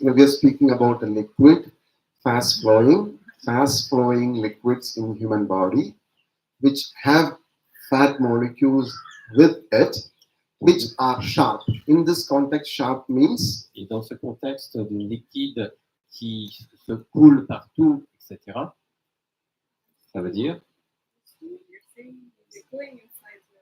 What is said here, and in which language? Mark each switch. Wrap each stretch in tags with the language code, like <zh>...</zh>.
<en>We are speaking about a liquid, fast flowing liquids in human body, which have fat molecules with it, which are sharp. In this context, sharp means</en> <fr>Et dans ce contexte de liquide qui se coule partout, etc., ça veut dire</fr> <en>You're saying they're going inside</en>